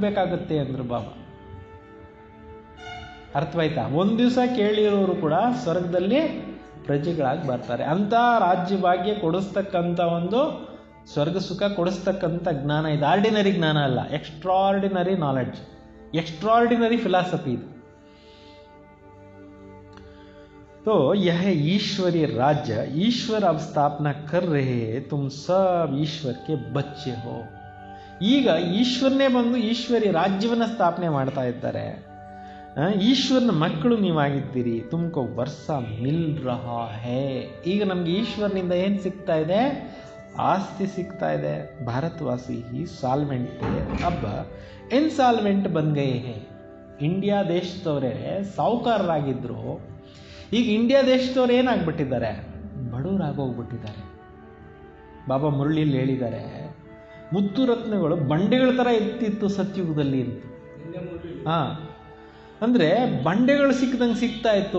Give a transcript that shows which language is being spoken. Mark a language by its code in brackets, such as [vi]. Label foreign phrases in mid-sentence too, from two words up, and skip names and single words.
[kn] ನೀವು ರಾಜರಾಗಿ ಹುಟ್ಟಬೇಕಾಗತ್ತೆ ಅಂದರು ಬಾಬಾ. ಅರ್ಥವಾಯ್ತಾ? ಒಂದು ದಿವಸ ಕೇಳಿರೋರು ಕೂಡ ಸ್ವರ್ಗದಲ್ಲಿ ಪ್ರಜೆಗಳಾಗಿ ಬರ್ತಾರೆ. ಅಂಥ ರಾಜ್ಯ ಭಾಗ್ಯ ಕೊಡಿಸ್ತಕ್ಕಂಥ ಒಂದು ಸ್ವರ್ಗ ಸುಖ ಕೊಡಿಸ್ತಕ್ಕಂಥ ಜ್ಞಾನ ಇದು. [en] ಆರ್ಡಿನರಿ [kn] ಜ್ಞಾನ ಅಲ್ಲ, [en] extraordinary knowledge, extraordinary philosophy ಇದು. [hi] तो यह ईश्वरीय राज्य ईश्वर अब स्थापना कर रहे हैं, तुम सब ईश्वर के बच्चे हो. [kn] ಈಗ ಈಶ್ವರನೇ ಬಂದು ಈಶ್ವರಿ ರಾಜ್ಯವನ್ನ ಸ್ಥಾಪನೆ ಮಾಡ್ತಾ ಇದ್ದಾರೆ. ಈಶ್ವರನ ಮಕ್ಕಳು ನೀವಾಗಿದ್ದೀರಿ. [hi] तुमको वर्सा मिल रहा है. [kn] ಈಗ ನಮ್ಗೆ ಈಶ್ವರನಿಂದ ಏನು ಸಿಗ್ತಾ ಇದೆ? ಆಸ್ತಿ ಸಿಗ್ತಾ ಇದೆ. [hi] ಭಾರತವಾಸಿ ही सालवेंट थे, अब इनसाल्वेंट बन गए हैं. [kn] ಇಂಡಿಯಾ ದೇಶದವರೇ ಸಾಹುಕಾರರಾಗಿದ್ರು, ಈಗ ಇಂಡಿಯಾ ದೇಶದವ್ರು ಏನಾಗ್ಬಿಟ್ಟಿದ್ದಾರೆ? ಬಡವರಾಗೋಗ್ಬಿಟ್ಟಿದ್ದಾರೆ. ಬಾಬಾ ಮುರಳಿಯಲ್ಲಿ ಹೇಳಿದ್ದಾರೆ, ಮುತ್ತು ರತ್ನಗಳು ಬಂಡೆಗಳ ಥರ ಎತ್ತಿತ್ತು ಸತ್ಯುಗದಲ್ಲಿ ಅಂತ. ಅಂದರೆ ಬಂಡೆಗಳು ಸಿಕ್ಕದಂಗೆ ಸಿಗ್ತಾ ಇತ್ತು.